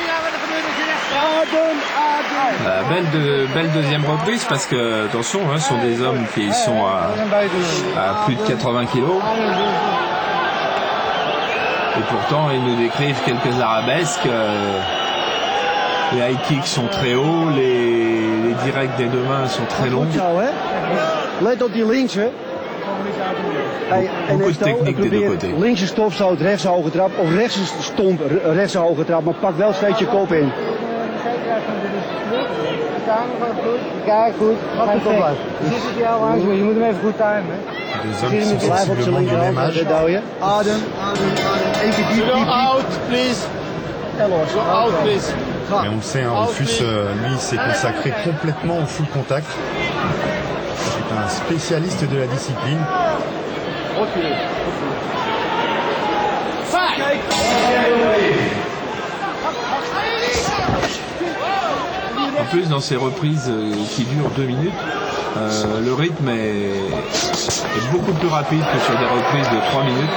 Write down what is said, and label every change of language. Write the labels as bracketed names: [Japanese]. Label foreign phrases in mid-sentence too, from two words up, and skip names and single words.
[French] Belle deuxième reprise, parce que attention, hein, ce sont des hommes qui sont à plus de 80 kilos. Et pourtant, ils nous décrivent quelques arabesques. Les [English] high kicks [French] sont très hauts, les directs des deux mains sont très longs. [Dutch] Let op die links, hè. Hey, en [French] Beaucoup de techniek des deux côtés. [Dutch] links een stopstoot, rechts een hoge trap, of rechts een stomp, rechts een hoge trap, maar pak wel steeds je kop in. Kijk, goed. Ga je kop uit. Je ziet het jou langs, maar je moet hem even goed timen. [French] Les hommes qui sont sensiblement du même âge. [Dutch] Adem. Eén keer diep, diep, [English] Out, please. [Dutch] en los. [English] Go out, please. [French] Mais on le sait, hein, Rufus, lui, s'est consacré complètement au [English] full contact. [French] C'est un spécialiste de la discipline. En plus, dans ces reprises qui durent 2 minutes, le rythme est beaucoup plus rapide que sur des reprises de 3 minutes.